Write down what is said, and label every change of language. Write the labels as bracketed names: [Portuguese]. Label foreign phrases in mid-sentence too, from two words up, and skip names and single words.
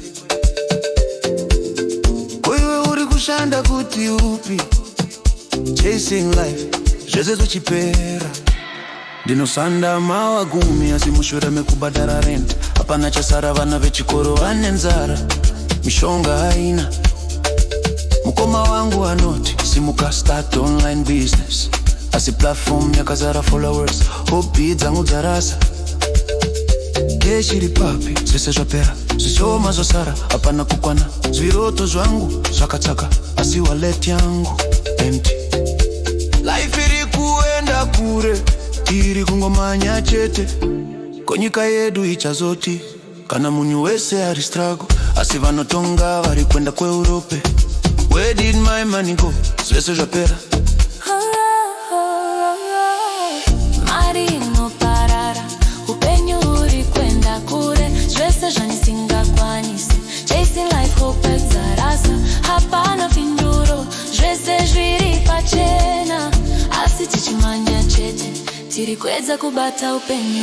[Shona] Koiwe uri kushanda kuti upi, [English] chasing life [Shona] zvese zvichipera. Ndinosanda mawa gumi asi mushure mekubhadhara rent hapana chasara, vana vechikoro vane nzara, mishonga haina. Mukoma wangu anoti simuka [English] start online business, [Shona] asi platform yakazara followers, hobby dzangu dzarasa. Keshiri papi, zvese zvapera, zvishoma zvasara, hapana kukwana. Zviroto zvangu zvakatsaka, asi wallet yangu empty. Life iri kuenda kure, tiri kungomanya chete. Konyika yedu ichazoti kana munhu wese ari struggle, asi vanotonga vari kuenda kuEurope. [English] Where did my money go? [Shona] Zvese zvapera. Mari inoparara, upenyu uri kwenda kure, zvese zvanisingakwanise. [English] Chasing life hope [Shona] dzarasa, hapana finduro, zvese zviri pachena, asi tichimanya chete, tirikwedza kubata upenyu.